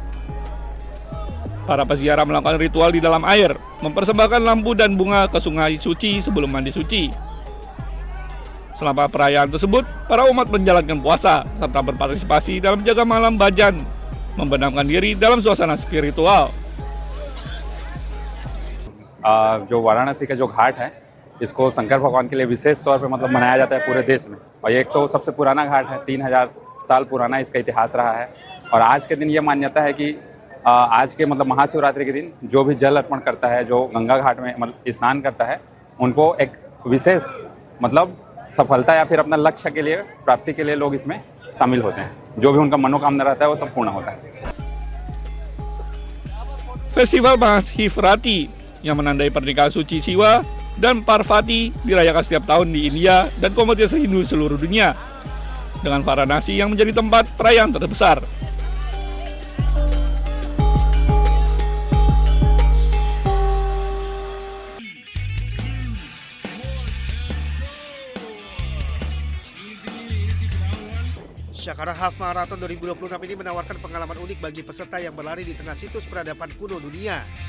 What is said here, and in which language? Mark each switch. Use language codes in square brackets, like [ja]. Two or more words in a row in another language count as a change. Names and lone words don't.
[id] Para peziarah melakukan ritual di dalam air, mempersembahkan lampu dan bunga ke sungai suci sebelum mandi suci. Selama perayaan tersebut, para umat menjalankan puasa serta berpartisipasi dalam jaga malam bhajan, membenamkan diri dalam suasana spiritual. [hi] जो वाराणसी का जो घाट है, इसको शंकर भगवान के लिए विशेष तौर पे मतलब मनाया जाता है पूरे देश में। और एक तो सबसे पुराना घाट है, 3000 साल पुराना इसका इतिहास रहा है। और आज के दिन ये मान्यता है कि आज के मतलब महाशिवरात्रि के दिन जो भी जल अर्पण करता है, जो गंगा घाट में मतलब स्नान करता है, उनको एक विशेष मतलब सफलता या फिर अपना लक्ष्य के लिए प्राप्ति के लिए लोग इसमें शामिल होते हैं। जो भी उनका मनोकामना रहता है वो सब पूर्ण होता है। [id] Festival Mahashivratri yang menandai pernikahan suci Siwa dan Parvati dirayakan setiap tahun di India dan komunitas Hindu seluruh dunia. dengan Varanasi yang menjadi tempat perayaan terbesar. Jakarta Half Marathon 2026 ini menawarkan pengalaman unik bagi peserta yang berlari di tengah situs peradaban kuno dunia.